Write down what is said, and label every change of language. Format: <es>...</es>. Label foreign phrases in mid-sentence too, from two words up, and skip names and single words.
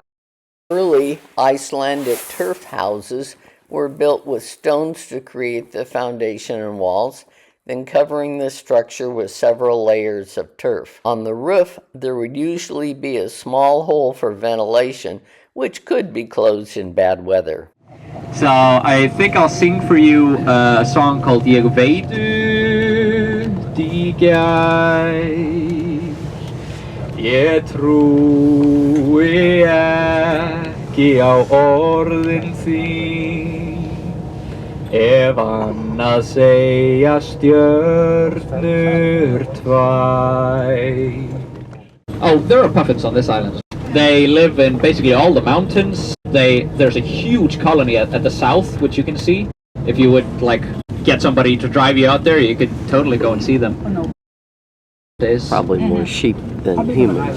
<en>Early Icelandic turf houses were built with stones to create the foundation and walls, then covering the structure with several layers of turf. On the roof, there would usually be a small hole for ventilation, which could be closed in bad weather. So I think I'll sing for you a song called Ég veit í gær, ég trúi ekki á orðin þín.</en> <is>Ef annað segja stjörnur tvær.</is> <en>Oh, there are puffins on this island. They live in basically all the mountains. There's a huge colony at the south, which you can see. If you would like get somebody to drive you out there, you could totally go and see them. Oh, no. Probably more sheep than humans.</en>